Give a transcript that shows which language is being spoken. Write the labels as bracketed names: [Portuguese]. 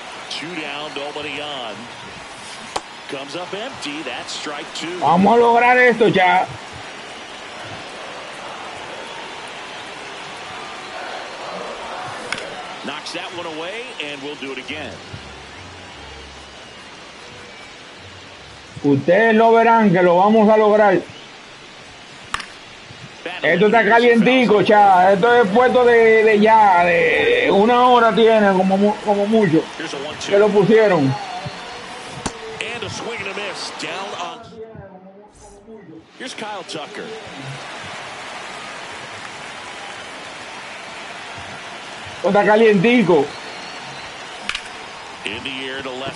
[English] Two down, nobody on. Comes up empty. That's strike 2. [Spanish] Vamos a lograr esto ya. [English] Knocks that one away, and we'll do it again. [Spanish] Ustedes lo verán que lo vamos a lograr. Esto está calientico, cha. Esto es puesto de ya, de 1 hora tiene como mucho. Que lo pusieron. [English] And a swing and a miss down on. Here's Kyle Tucker. [Spanish] Esto está calientico. [English] In the air to left